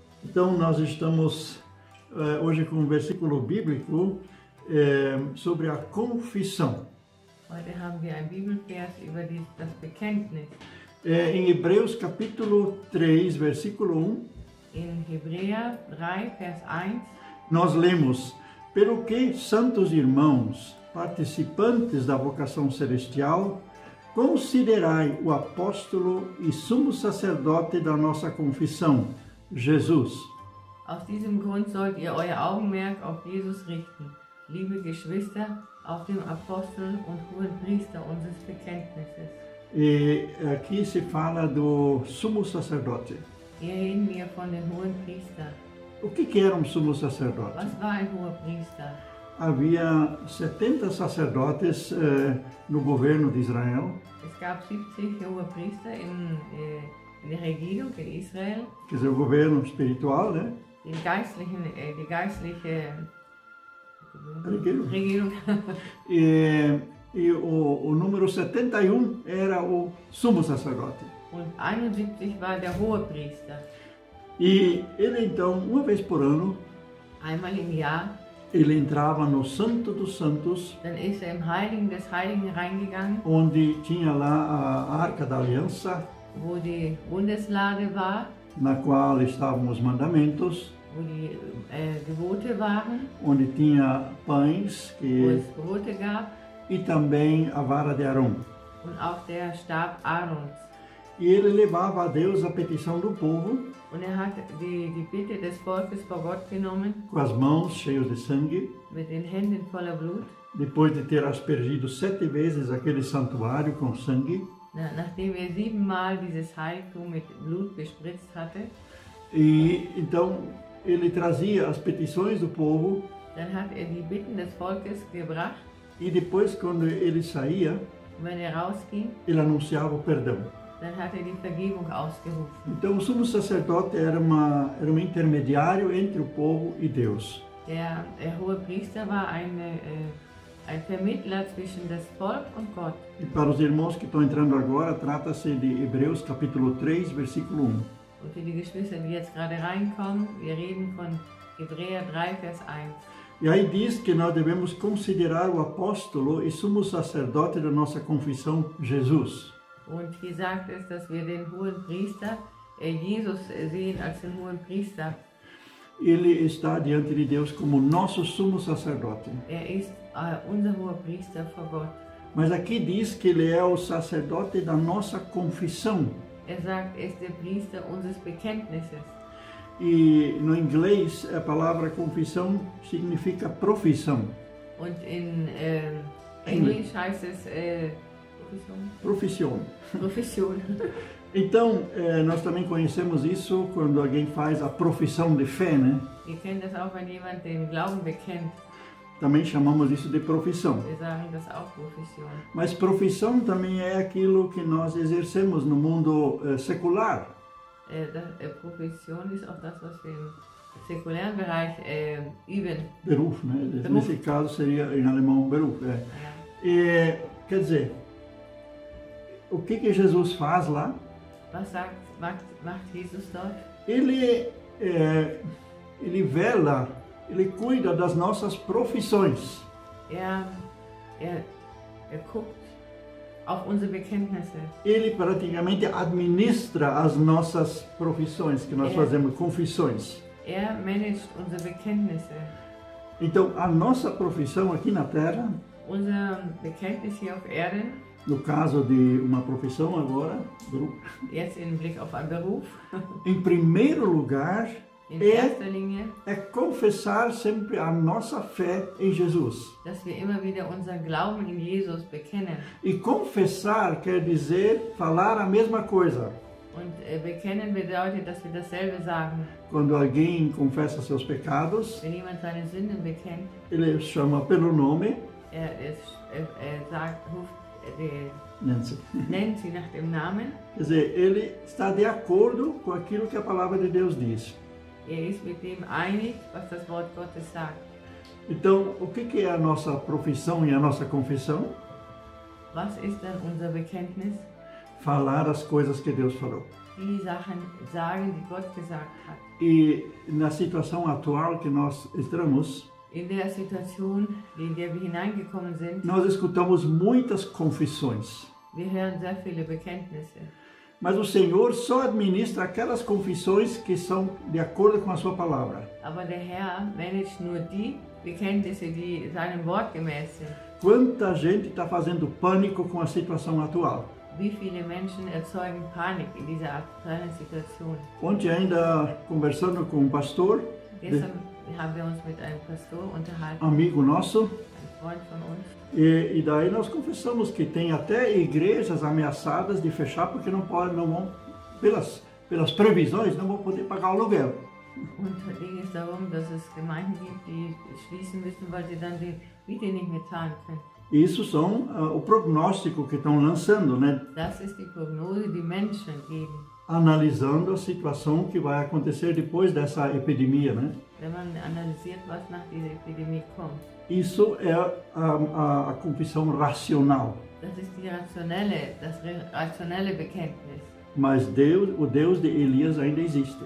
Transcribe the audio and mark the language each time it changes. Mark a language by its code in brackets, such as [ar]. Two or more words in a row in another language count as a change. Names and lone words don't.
[pt] Então, nós estamos hoje com um versículo bíblico sobre a confissão. [de] Heute haben wir ein Bibelvers über das Bekenntnis. [pt] Em Hebreus capítulo 3, versículo 1, [de] In Hebräer 3, Vers 1, [pt] nós lemos: pelo que, santos irmãos, participantes da vocação celestial, considerai o apóstolo e sumo sacerdote da nossa confissão, Jesus. [de] aus diesem Grund sollt ihr euer Augenmerk auf Jesus richten, liebe Geschwister, auf den Apostel und hohen Priester unseres Bekenntnisses. [pt] E aqui se fala do sumo sacerdote. [de] Hier reden wir von den hohen Priester. [pt] O que era um sumo sacerdote? [de] Was war ein hoher Priester? [pt] Havia 70 sacerdotes no governo de Israel, [de] Es gab 70 hohe Priester in der Regierung in Israel, [pt] quer dizer, o governo espiritual, né? [de] die geistliche Regierung. Regierung. [pt] E o número 71 era o sumo sacerdote. [de] Und 71 war der hohe Priester. [pt] E ele então, uma vez por ano, [de] Einmal im Jahr, [pt] ele entrava no Santo dos Santos, [de] dann ist im Heiligen des Heiligen reingegangen, [pt] onde tinha lá a Arca da Aliança, [de] wo die Bundeslade war, [pt] na qual estavam os mandamentos, [de] wo die Gebote waren, [pt] onde tinha pães [de] wo es Brote gab [pt] e também a vara de Arão. [de] und auch der Stab Aarons. [pt] E ele levava a Deus a petição do povo, [de] Und hat die Bitte des Volkes vor Gott genommen, [pt] com as mãos cheias de sangue, [de] mit den Händen voller Blut, [pt] depois de ter aspergido 7 vezes aquele santuário com sangue. [de] nachdem 7 Mal dieses Heiligtum mit Blut bespritzt hatte. [pt] E então ele trazia as petições do povo, [de] Dann hat die Bitten des Volkes gebracht. [pt] e depois, quando ele saía, [de] Und wenn rausging, [pt] ele anunciava o perdão. [de] dann hat die Vergebung ausgerufen. [pt] Então o sumo sacerdote era um intermediário entre o povo e Deus. [de] Der hohe Priester war ein Vermittler zwischen das Volk und Gott. [pt] E para os irmãos que estão entrando agora, trata-se de Hebreus capítulo 3, versículo 1. [de] Und für die Geschwister, die jetzt gerade reinkommen, wir reden von Hebräer 3, Vers 1. [pt] E aí diz que nós devemos considerar o apóstolo e sumo sacerdote da nossa confissão, Jesus. [de] Und hier sagt es, dass wir den hohen Priester, Jesus sehen als den hohen Priester. [pt] Ele está diante de Deus como nosso sumo sacerdote. [de] Ist unser hoher Priester vor Gott. [pt] Mas aqui diz que ele é o sacerdote da nossa confissão. [de] Sagt, ist der Priester unseres Bekenntnisses. [pt] E no inglês a palavra confissão significa profissão. [de] Und in Englisch heißt es [pt] Profissão. [de] Profession. [pt] Então, nós também conhecemos isso quando alguém faz a profissão de fé, né? [de] Wir kennen das auch, wenn jemand den Glauben bekennt. [pt] Também chamamos isso de profissão. [de] Wir sagen das auch Profession. [pt] Mas profissão também é aquilo que nós exercemos no mundo secular. [de] Profession ist auch das, was wir im säkulären Bereich üben. Beruf, [pt] né? [de] Beruf. [pt] Nesse caso seria em alemão Beruf. [de] Ja. [pt] E, quer dizer, o que Jesus faz lá? [de] Was macht Jesus dort? [pt] Ele vela, ele cuida das nossas profissões. [de] Er guckt auf unsere Bekenntnisse. [pt] Ele praticamente administra as nossas profissões, que nós fazemos, confissões. [de] Er managt unsere Bekenntnisse. [pt] Então, a nossa profissão aqui na Terra, [de] Unser Bekenntnis hier auf Erden, [pt] no caso de uma profissão agora, [de] jetzt im Blick auf einen Beruf, [pt] em primeiro lugar, [de] in erster Linie, [pt] é confessar sempre a nossa fé em Jesus. [de] dass wir immer wieder unseren Glauben in Jesus bekennen. [pt] E confessar quer dizer falar a mesma coisa. [de] Und bekennen bedeutet, dass wir dasselbe sagen. [pt] Quando alguém confessa seus pecados, [de] Wenn jemand seine Sünden bekennt, [pt] ele chama pelo nome, [de] nennt sie nach dem Namen. [pt] Quer dizer, ele está de acordo com aquilo que a palavra de Deus diz. [de] Ist mit dem einig, was das Wort Gottes sagt. [pt] Então, o que é a nossa profissão e a nossa confissão? [de] Was ist dann unser Bekenntnis? [pt] falar as coisas que Deus falou. [de] Die Sachen sagen, die Gott gesagt hat. [pt] E na situação atual que nós estamos, [de] In der Situation, in der wir hineingekommen sind, [pt] nós escutamos muitas confissões. [de] wir hören sehr viele Bekenntnisse. [pt] Mas o Senhor só administra aquelas confissões que são de acordo com a sua palavra. [de] Aber der Herr managt nur die Bekenntnisse, die seinem Wort gemäß sind. [pt] Quanta gente está fazendo pânico com a situação atual. [de] Wie viele Menschen erzeugen Panik in dieser aktuellen Situation? [pt] Ontem ainda conversando com um pastor, [de] Gestern haben wir uns mit einem Pastor unterhalten, [pt] amigo nosso, [de] ein Freund von uns. [pt] e daí nós confessamos que tem até igrejas ameaçadas de fechar porque não vão, pelas previsões, não vão poder pagar o aluguel. [de] Und da ging es darum, dass es Gemeinden gibt, die schließen müssen, weil sie dann die Miete nicht mehr zahlen können. [pt] Isso são o prognóstico que estão lançando, né? [de] Das ist die Prognose, die Menschen geben. [pt] Analisando a situação que vai acontecer depois dessa epidemia, né? [de] Wenn man analysiert, was nach dieser Epidemie kommt. [pt] Isso é a confissão racional. [de] Das ist das rationelle Bekenntnis. [pt] Mas o Deus de Elias ainda existe.